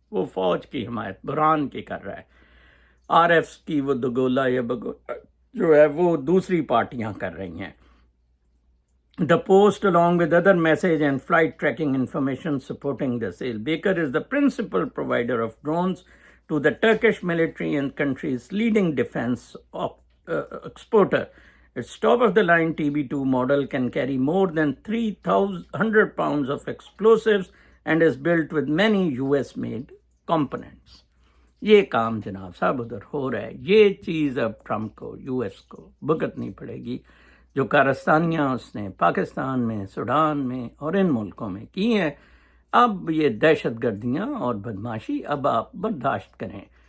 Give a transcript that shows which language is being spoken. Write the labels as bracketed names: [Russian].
[Urdu] وہ فوج کی حمایت برہان کی کر رہا ہے. RFs کی وہ دگولا یا جو ہے وہ دوسری پارٹیاں کر رہی ہیں. [English] The Post, along with other message and flight tracking information supporting the sale. Baker is the principal provider of drones to the Turkish military and country's leading defense exporter. Its top-of-the-line TB2 model can carry more than 3,100 pounds of explosives and is built with many US-made components. [Urdu] یہ کام جناب صاحب ادھر ہو رہا ہے. یہ چیز اب Trump کو، US کو بھگتنی پڑے گی. جو کارستانیاں اس نے پاکستان میں، سوڈان میں اور ان ملکوں میں کی ہیں، اب یہ دہشت گردیاں اور بدماشی اب آپ برداشت کریں.